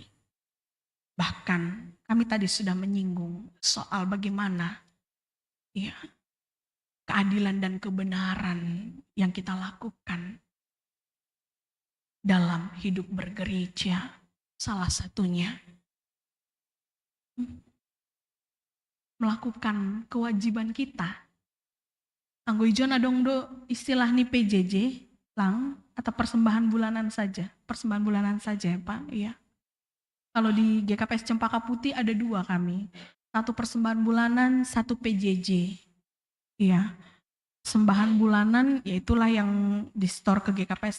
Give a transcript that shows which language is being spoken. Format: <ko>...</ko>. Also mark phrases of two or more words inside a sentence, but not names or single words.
<id>Bahkan kami tadi sudah menyinggung soal bagaimana ya, keadilan dan kebenaran yang kita lakukan dalam hidup bergereja. Salah satunya melakukan kewajiban kita.</id> <bts>Anggo ijon adong do</bts> <id>istilah nih PJJ lang atau persembahan bulanan saja. Persembahan bulanan saja ya Pak. Iya. Kalau di GKPS Cempaka Putih ada 2 kami. 1 persembahan bulanan, 1 PJJ. Iya. Sembahan bulanan yaitulah yang di store ke GKPS.</id>